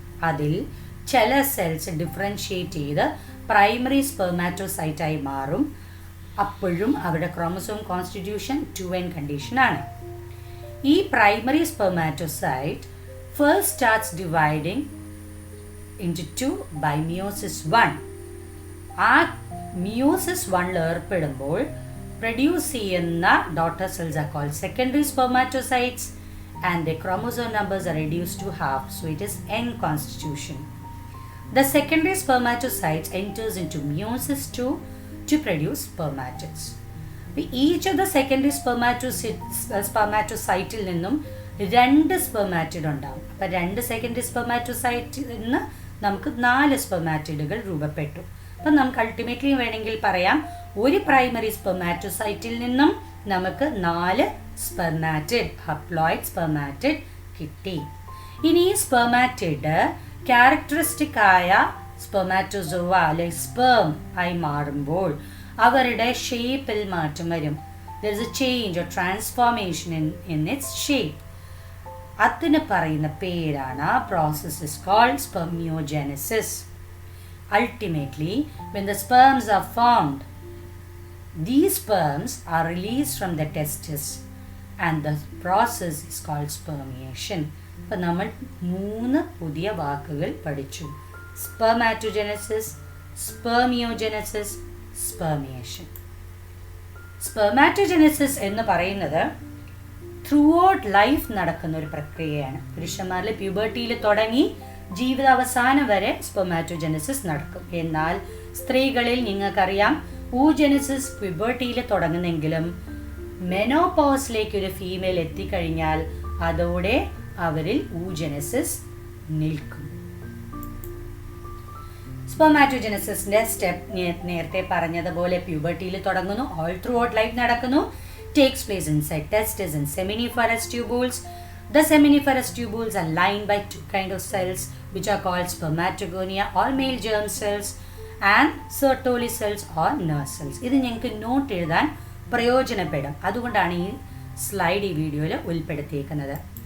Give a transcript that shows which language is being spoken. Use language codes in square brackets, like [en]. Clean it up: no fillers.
[ml] അതിൽ ചില cells differentiate ചെയ്ത് പ്രൈമറി സ്പെർമാറ്റോസൈറ്റായി മാറും. അപ്പോഴും അവരുടെ ക്രോമസോം കോൺസ്റ്റിറ്റ്യൂഷൻ 2N കണ്ടീഷനാണ്. [en] ഈ primary spermatocyte first starts dividing into 2 by meiosis 1. ആ meiosis 1 [ml] ഏർപ്പെടുമ്പോൾ പ്രൊഡ്യൂസ് ചെയ്യുന്ന [en] Daughter cells are called secondary spermatocytes and the chromosome numbers are reduced to half, so it is N constitution. The secondary spermatocyte enters into meiosis 2 to produce spermatids. Each of the secondary spermatocyte [ml] നിന്നും 2 spermatid ഉണ്ടാവും. അപ്പോൾ 2 secondary സ്പെർമാറ്റോസൈറ്റിൽ നിന്ന് നമുക്ക് 4 സ്പെർമാറ്റിഡുകൾ രൂപപ്പെട്ടു. അപ്പം നമുക്ക് ultimately വേണമെങ്കിൽ പറയാം, ഒരു പ്രൈമറി സ്പെർമാറ്റോസൈറ്റിൽ നിന്നും നമുക്ക് 4 സ്പെർമാറ്റിഡ് ഹപ്ലോയിഡ് സ്പെർമാറ്റിഡ് കിട്ടി. ഇനി ഈ സ്പെർമാറ്റിഡ് ക്യാരക്ടറിസ്റ്റിക് ആയ സ്പെർമാറ്റോസോവ അല്ലെങ്കിൽ സ്പേം ആയി മാറുമ്പോൾ അവരുടെ ഷേപ്പിൽ മാറ്റം വരും. [en] There is a change or transformation in its shape. [ml] അതിന് പറയുന്ന പേരാണ് [en] process is called spermiogenesis. Ultimately, when the sperms are formed, these sperms are released from the testis and the process is called spermiation. [ml] അപ്പോൾ നമ്മൾ 3 പുതിയ വാക്കുകൾ പഠിച്ചു. [en] Spermatogenesis, spermiogenesis, spermiation. [ml] Spermatogenesis എന്ന് പറയുന്നത് ത്രൂ ഔട്ട് ലൈഫ് നടക്കുന്ന ഒരു പ്രക്രിയയാണ്. പുരുഷന്മാരിൽ പ്യൂബർട്ടിയിൽ തുടങ്ങി ജീവിതാവസാനം വരെ സ്പെർമാറ്റോജെനസിസ് നടക്കും. എന്നാൽ സ്ത്രീകളിൽ നിങ്ങൾക്കറിയാം ഊജെനസിസ് പ്യൂബർട്ടിയിൽ തുടങ്ങുന്നെങ്കിലും മെനോപോസിലേക്ക് ഒരു ഫീമെയിൽ എത്തിക്കഴിഞ്ഞാൽ അതോടെ അവരിൽ ഊജെനസിസ് നിൽക്കും. സ്പെർമാറ്റോജെനസിന്റെ സ്റ്റെപ്പ് നേരത്തെ പറഞ്ഞതുപോലെ പ്യൂബർട്ടിയിൽ തുടങ്ങുന്നു, ഓൾ ത്രൂ ഔട്ട് ലൈഫ് നടക്കുന്നു, [en] takes place inside testes and seminiferous tubules. The seminiferous tubules are lined by 2 kinds of cells which are called spermatogonia or male germ cells and Sertoli cells or nurse cells. [ml] ഇത് നിങ്ങൾക്ക് not എഴുതാൻ പ്രയോജനപ്പെടും. അതുകൊണ്ടാണ് ഈ slide ഈ വീഡിയോയിൽ ഉൾപ്പെടുത്തിയിരിക്കുന്നത്.